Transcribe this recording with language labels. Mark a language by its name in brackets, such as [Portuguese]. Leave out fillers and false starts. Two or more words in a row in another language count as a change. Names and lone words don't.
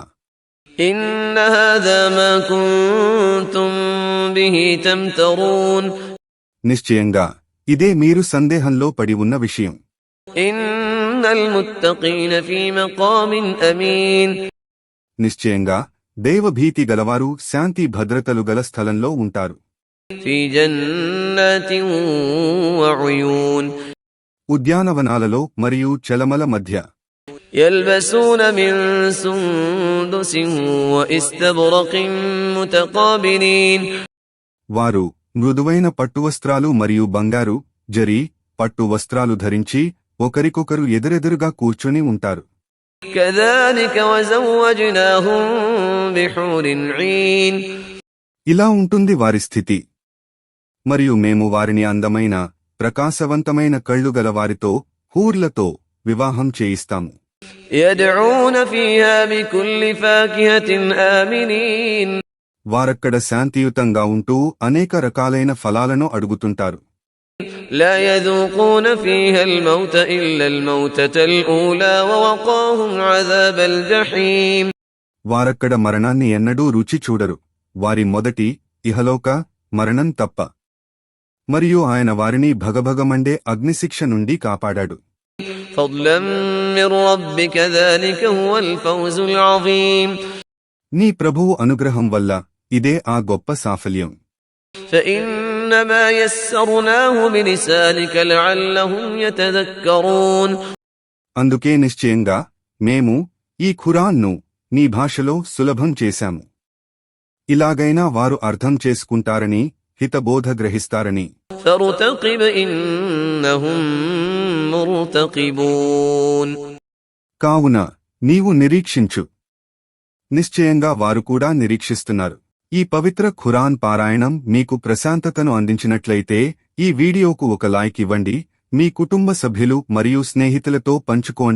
[Arabic] إن هذا ما كنتم به تمترون [Telugu] నిశ్చయంగా ఇదే మీరు సందేహంలో పడి ఉన్న విషయం. [Arabic] إن المتقين في مقام أمين [Telugu] నిశ్చయంగా దైవభీతి గలవారు శాంతి భద్రతలు గల స్థలంలో ఉంటారు. [Arabic] في جنات وعيون [Telugu] ఉద్యానవనాలలో మరియు చలమల మధ్య. [Arabic] يلبسون من سندس وإستبرق متقابلين [Telugu] వారు మృదువైన పట్టువస్త్రాలు మరియు బంగారు జరీ పట్టు వస్త్రాలు ధరించి ఒకరికొకరు ఎదురెదురుగా కూర్చొని ఉంటారు. [Arabic] كذلك وزوجناهم بحور عين [Telugu] ఇలా ఉంటుంది వారి స్థితి. మరియు మేము వారిని అందమైన ప్రకాశవంతమైన కళ్ళు గల వారితో హూర్లతో వివాహం చేయిస్తాము. [Arabic] يدعون فيها بكل فاكهة آمنين [Telugu] వారక్కడ శాంతియుతంగా ఉంటూ అనేక రకాలైన ఫలాలను అడుగుతుంటారు. [Arabic] لا يذوقون فيها الموت إلا الموتة الأولى ووقاهم عذاب الجحيم [Telugu] వారక్కడ మరణాన్ని ఎన్నడూ రుచి చూడరు, వారి మొదటి ఇహలోక మరణం తప్ప. మరియు ఆయన వారిని భగభగమండే అగ్నిశిక్ష నుండి కాపాడాడు. [Arabic] فضلا من ربك ذلك هو الفوز العظيم [Telugu] నీ ప్రభువు అనుగ్రహం వల్ల ఇదే ఆ గొప్ప సాఫల్యం. [Arabic] فإنما يسرناه بلسانك لعلهم يتذكرون [Telugu] అందుకే నిశ్చయంగా మేము ఈ ఖురాన్ను నీ భాషలో సులభం చేశాము, ఇలాగైనా వారు అర్థం చేసుకుంటారని హితబోధ గ్రహిస్తారని. [Arabic] فارتقب إنهم مرتقبون [Telugu] కావున నీవు నిరీక్షించు, నిశ్చయంగా వారు కూడా నిరీక్షిస్తున్నారు. ఈ పవిత్ర ఖురాన్ పారాయణం మీకు ప్రశాంతతను అందించినట్లయితే ఈ వీడియోకు ఒక లైక్ ఇవ్వండి, మీ కుటుంబ సభ్యులు మరియు స్నేహితులతో పంచుకోండి.